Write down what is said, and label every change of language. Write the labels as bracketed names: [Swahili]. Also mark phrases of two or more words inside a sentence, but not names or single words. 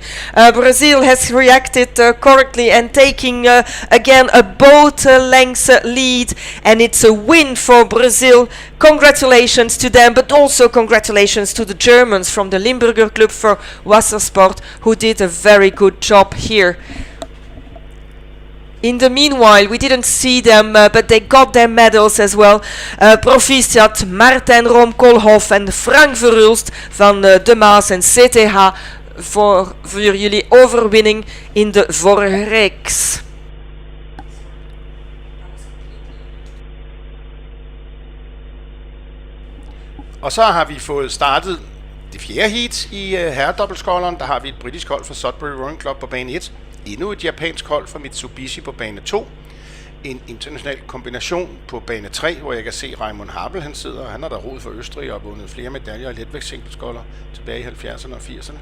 [English] Brazil has reacted correctly and taking again a boat length lead, and it's a win for Brazil. Congratulations to them, but also congratulations to the Germans from the Limburger Club for Wassersport, who did a very good job here. In the meanwhile, we didn't see them, but they got their medals as well. [Dutch] Proficiat Martijn Room-Koolhof en Frank Verhulst van De Maas en CTH voor jullie overwinning in de vorige reeks. [Danish] Og så har vi fået startet det 4. heat i herredobbeltsculleren. Der har vi et britisk hold fra Sudbury Rowing Club på bane 1. Endnu et japansk hold fra Mitsubishi på bane 2. En international kombination på bane 3, hvor jeg kan se Raimund Habel, han sidder, og han har der roet for Østrig og vundet flere medaljer i letvægtsinglesculler tilbage i 70'erne og 80'erne.